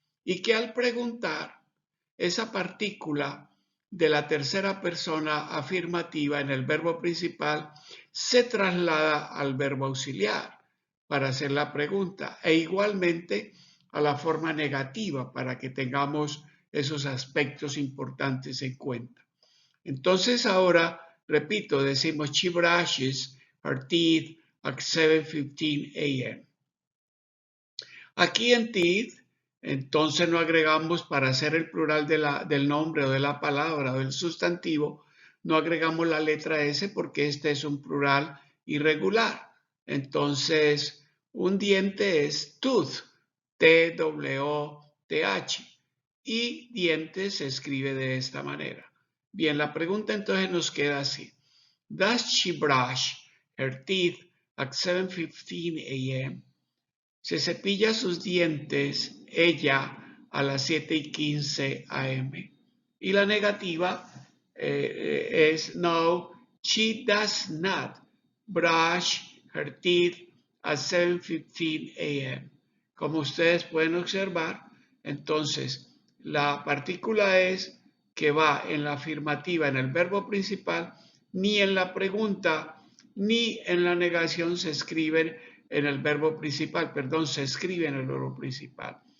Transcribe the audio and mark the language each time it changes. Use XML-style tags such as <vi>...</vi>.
<es>Y que al preguntar, esa partícula de la tercera persona afirmativa en el verbo principal se traslada al verbo auxiliar para hacer la pregunta e igualmente a la forma negativa para que tengamos esos aspectos importantes en cuenta. Entonces ahora, repito, decimos</es> <en>she brushes her teeth at 7:15 a.m.</en> <es>Aquí en teeth, entonces no agregamos para hacer el plural del nombre o de la palabra o del sustantivo, no agregamos la letra S porque este es un plural irregular. Entonces, un diente es tooth, T-W-T-H, y dientes se escribe de esta manera. Bien, la pregunta entonces nos queda así.</es> <en>Does she brush her teeth at 7:15 a.m.?</en> <es>Se cepilla sus dientes ella a las 7:15 a.m. Y la negativa es no,</es> <en>she does not brush her teeth at 7:15 a.m.</en> <es>Como ustedes pueden observar, entonces la partícula es que va en la afirmativa en el verbo principal, ni en la pregunta ni en la negación se escriben en el verbo principal, se escribe en el verbo principal.</es>